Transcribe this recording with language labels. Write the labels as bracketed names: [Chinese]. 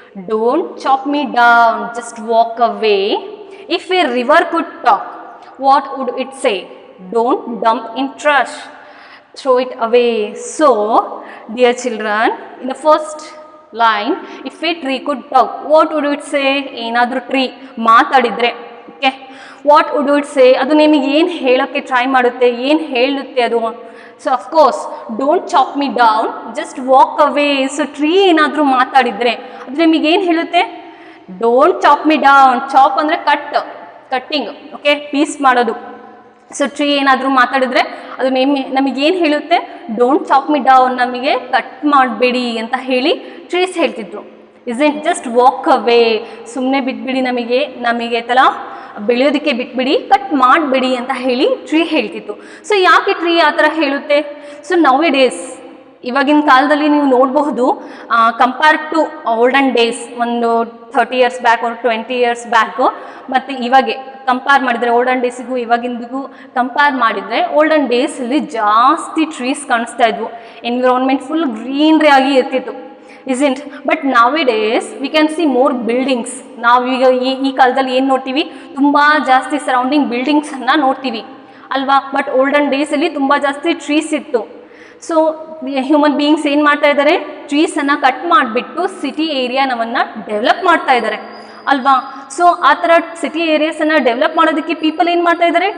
[English] Don't chop me down, just walk away. If a river could talk, what would it say? Don't dump in trash, throw it away. So, dear children, in the first line, if a tree could talk, what would it say? [Kannada] Enadru tree ಮಾತಾಡಿದ್ರೆ, okay, [English] what would it say, [Kannada] ಅದು ನಿಮಗೆ ಏನು ಹೇಳೋಕ್ಕೆ try ಮಾಡುತ್ತೆ, ಏನು ಹೇಳುತ್ತೆ ಅದು? [English] So of course don't chop me down, just walk away. [Kannada] So tree ಏನಾದರೂ ಮಾತಾಡಿದರೆ ಅದು ನಿಮಗೆ ಏನು ಹೇಳುತ್ತೆ? [English] Don't chop me down. [Kannada] Chop ಅಂದರೆ ಕಟ್ಟಿಂಗ್, ಓಕೆ, ಪೀಸ್ ಮಾಡೋದು. ಸೊ ಟ್ರೀ ಏನಾದರೂ ಮಾತಾಡಿದ್ರೆ ಅದು ನಮಗೇನು ಹೇಳುತ್ತೆ? [English] don't chop me down, [Kannada] ನಮಗೆ ಕಟ್ ಮಾಡಬೇಡಿ ಅಂತ ಹೇಳಿ ಟ್ರೀಸ್ ಹೇಳ್ತಿದ್ರು. [English] is just walk away, [Kannada] ಸುಮ್ಮನೆ ಬಿಟ್ಬಿಡಿ, ನಮಗೆ ತಲ ಬೆಳೆಯೋದಕ್ಕೆ ಬಿಟ್ಬಿಡಿ, ಕಟ್ ಮಾಡಬೇಡಿ ಅಂತ ಹೇಳಿ ಟ್ರೀ ಹೇಳ್ತಿತ್ತು. ಸೊ ಯಾಕೆ ಟ್ರೀ ಆ ಥರ ಹೇಳುತ್ತೆ? [English] so nowadays, [Kannada] ಇವಾಗಿನ ಕಾಲದಲ್ಲಿ ನೀವು ನೋಡಬಹುದು, [English] compare to olden days, [Kannada] ಒಂದು 30 years ಬ್ಯಾಕ್ ಒಂದು 20 years ಬ್ಯಾಕು, ಮತ್ತು ಇವಾಗೆ ಕಂಪೇರ್ ಮಾಡಿದರೆ, ಓಲ್ಡನ್ ಡೇಸಿಗೂ ಇವಾಗಿಂದಿಗೂ ಕಂಪೇರ್ ಮಾಡಿದರೆ, ಓಲ್ಡನ್ ಡೇಸಲ್ಲಿ ಜಾಸ್ತಿ ಟ್ರೀಸ್ ಕಾಣಿಸ್ತಾ ಇದ್ವು, ಎನ್ವಿರಾನ್ಮೆಂಟ್ ಫುಲ್ ಗ್ರೀನ್ರಿ ಆಗಿ ಇರ್ತಿತ್ತು. [English] isn't, but nowadays we can see more buildings. [Kannada] ನಾವೀಗ ಈ ಕಾಲದಲ್ಲಿ ಏನು ನೋಡ್ತೀವಿ? ತುಂಬ ಜಾಸ್ತಿ ಸರೌಂಡಿಂಗ್ ಬಿಲ್ಡಿಂಗ್ಸನ್ನು ನೋಡ್ತೀವಿ ಅಲ್ವಾ? ಬಟ್ ಓಲ್ಡನ್ ಡೇಸಲ್ಲಿ ತುಂಬ ಜಾಸ್ತಿ ಟ್ರೀಸ್ ಇತ್ತು. ಸೊ ಹ್ಯೂಮನ್ ಬೀಯಿಂಗ್ಸ್ ಏನು ಮಾಡ್ತಾ ಇದ್ದಾರೆ? ಟ್ರೀಸನ್ನು ಕಟ್ ಮಾಡಿಬಿಟ್ಟು ಸಿಟಿ ಏರಿಯಾನವನ್ನು ಡೆವಲಪ್ ಮಾಡ್ತಾ ಇದ್ದಾರೆ ಅಲ್ವಾ? ಸೊ ಆ ಥರ ಸಿಟಿ ಏರಿಯಾಸನ್ನು ಡೆವಲಪ್ ಮಾಡೋದಕ್ಕೆ ಪೀಪಲ್ ಏನು ಮಾಡ್ತಾ ಇದ್ದಾರೆ?